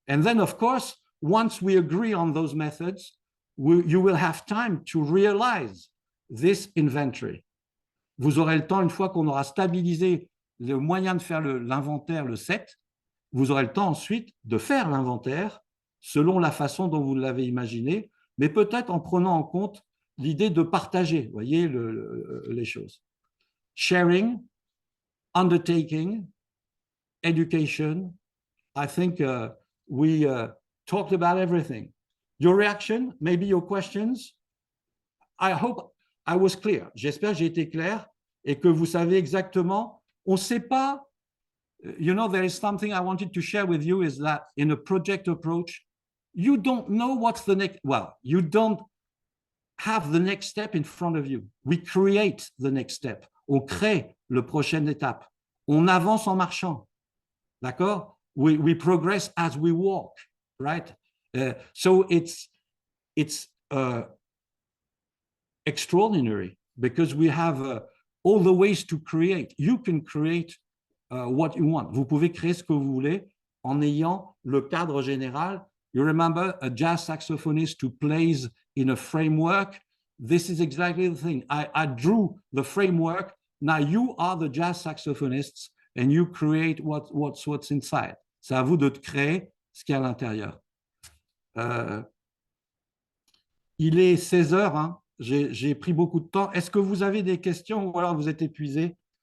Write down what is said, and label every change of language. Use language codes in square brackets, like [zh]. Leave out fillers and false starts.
[en] And then, of course, once we agree on those methods, you will have time to realize this inventory. [fr] Vous aurez le temps, une fois qu'on aura stabilisé le moyen de faire l'inventaire le 7, vous aurez le temps ensuite de faire l'inventaire selon la façon dont vous l'avez imaginé, mais peut-être en prenant en compte l'idée de partager, voyez, les choses. [en] Sharing, undertaking, education. I think we talked about everything. Your reaction, maybe your questions. I hope I was clear. [fr] J'espère que j'ai été clair et que vous savez exactement. On ne sait pas. [en] You know, there is something I wanted to share with you is that in a project approach, you don't know what's the next. Well, you don't have the next step in front of you. We create the next step. [fr] On crée le prochaine étape. On avance en marchant. D'accord? [en] We progress as we walk, right? So it's extraordinary because we have all the ways to create. You can create what you want. [fr] Vous pouvez créer ce que vous voulez en ayant le cadre général. [en] You remember a jazz saxophonist who plays in a framework? This is exactly the thing. I drew the framework. Now you are the jazz saxophonists and you create what's inside. [fr] C'est à vous de créer ce qu'il y a à l'intérieur. Il est 16 heures, hein. J'ai pris beaucoup de temps. Est-ce que vous avez des questions ou alors vous êtes épuisé?